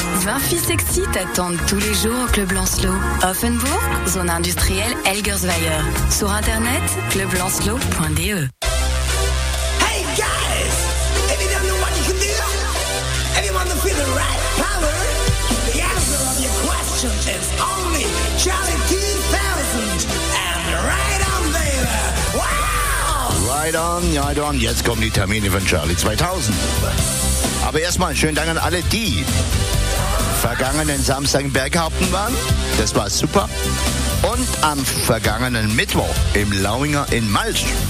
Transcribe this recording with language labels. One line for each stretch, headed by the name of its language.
French: 28 Sexy t'attendent tous les jours au Club Lancelot. Offenburg, zone industrielle Elgersweier. Sur internet, clublancelot.de.
English: Hey guys, if you don't know what you can do, if you want to feel the right power, the answer of your question is only Charlie 2000 and right on there. Wow! Right on, right on.
German: Jetzt kommen die Termine von Charlie 2000. Aber erstmal schönen Dank an alle, die vergangenen Samstag in Berghaupten waren. Das war super. Und am vergangenen Mittwoch im Lauinger in Malsch.